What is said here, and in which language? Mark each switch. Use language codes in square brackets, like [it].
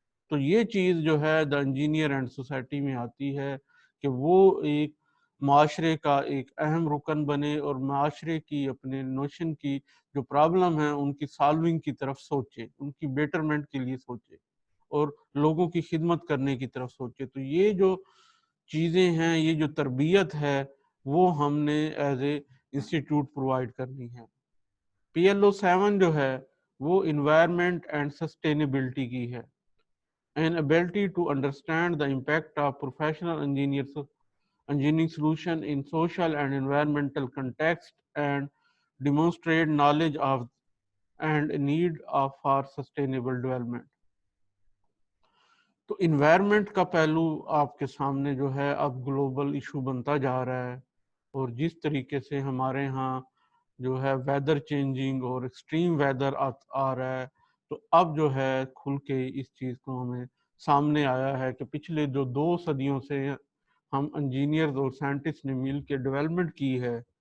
[ur] تو یہ چیز جو ہے دا انجینئر اینڈ سوسائٹی میں آتی ہے کہ وہ ایک معاشرے کا ایک اہم رکن بنے اور معاشرے کی اپنے نوشن کی جو پرابلم ہیں ان کی سالونگ کی طرف سوچے، ان کی بیٹرمنٹ کے لیے سوچے اور لوگوں کی خدمت کرنے کی طرف سوچے. تو یہ جو چیزیں ہیں، یہ جو تربیت ہے وہ ہم نے ایز اے انسٹیٹیوٹ پرووائڈ کرنی ہے. PLO7 جو ہے وہ انوائرمنٹ اینڈ سسٹینیبلٹی کی ہے. [en] an ability to understand the impact of professional engineering solution in social and environmental context and demonstrate knowledge of and need of for sustainable development. [ur] تو environment کا پہلو آپ کے سامنے جو ہے اب گلوبل ایشو بنتا جا رہا ہے، اور جس طریقے سے ہمارے ہاں جو ہے ویدر چینجنگ اور ایکسٹریم ویدر آ رہا ہے، تو اب جو ہے کھل کے اس چیز کو ہمیں سامنے آیا ہے کہ پچھلے جو 2 صدیوں سے ہم انجینئرز اور سائنٹسٹ نے مل کے ڈیولپمنٹ کی ہے،